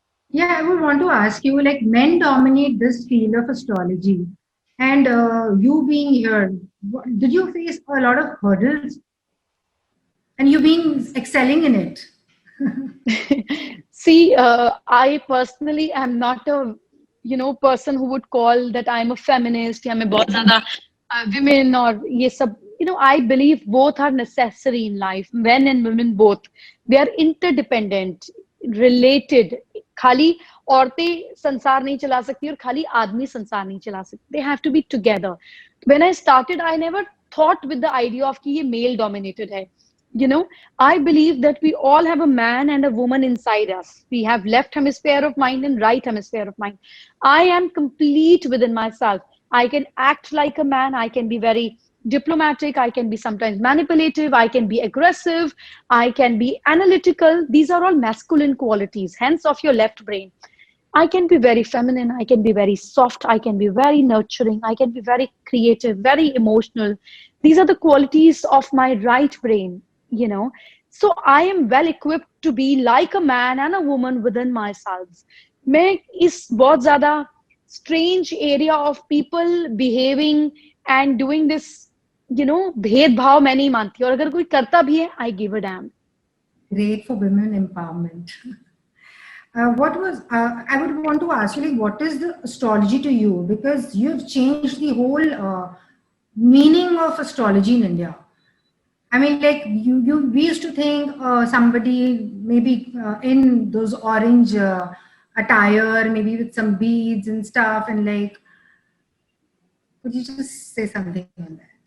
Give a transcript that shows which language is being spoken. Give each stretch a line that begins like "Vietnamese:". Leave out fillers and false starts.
English: Yeah, I would want to ask you, like, men dominate this field of astrology, and you being here, did you face a lot of hurdles? And you've been excelling in it. See, I personally am not a person who would call that I'm a feminist.
Hindi: या मैं बहुत ज़्यादा women और ये सब.
English: I believe both are necessary in life. Men and women both. They are interdependent, related.
Hindi: खाली औरतें संसार नहीं चला सकती और खाली आदमी संसार नहीं चला सकते.
English: They have to be together. When I started, I never thought with the idea of
Hindi: कि ये male dominated है.
English: I believe that we all have a man and a woman inside us. We have left hemisphere of mind and right hemisphere of mind. I am complete within myself. I can act like a man. I can be very diplomatic. I can be sometimes manipulative. I can be aggressive. I can be analytical. These are all masculine qualities, hence of your left brain. I can be very feminine. I can be very soft. I can be very nurturing. I can be very creative, very emotional. These are the qualities of my right brain. So I am well equipped to be like a man and a woman within myself.
Hindi: मैं इस बहुत ज़्यादा
English: strange area of people behaving and doing this,
Hindi: भेदभाव मैं नहीं मानती. और अगर कोई करता भी है,
English: I give a damn. Great for women empowerment. I would want to ask you, like, what is the astrology to you? Because you've changed the whole meaning of astrology in India. I mean, like, we used to think somebody maybe in those orange attire, maybe with some beads and stuff, and like, could you just say something on that?